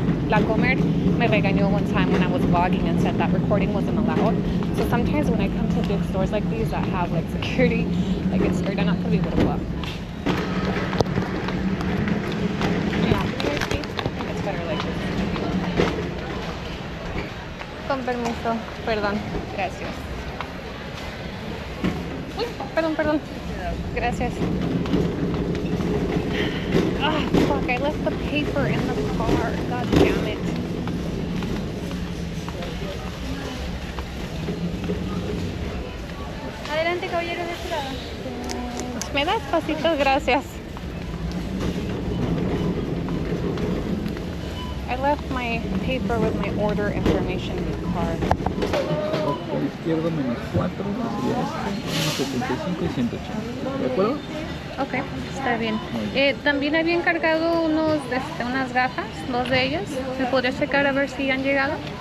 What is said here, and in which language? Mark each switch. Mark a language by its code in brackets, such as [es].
[en] La Comer [es] me regañó [en] one time when I was vlogging and said that recording wasn't allowed. So sometimes when I come to big stores like these that have like security, I get scared. I'm not gonna be able to vlog. Yeah, it's better like this. [es] Con permiso, perdón, gracias. Uy, perdón. Gracias. [en] Ah, fuck, I left the paper in the car. God damn it. [es] Adelante, caballero, de este lado. Me das pasitos, gracias. [en] I left my paper with my order information in the car. [es] Izquierdo menos 4, sería 175 y 180. ¿De acuerdo? Ok, está bien. También había encargado unas gafas, 2 de ellas. ¿Me podrías checar a ver si han llegado?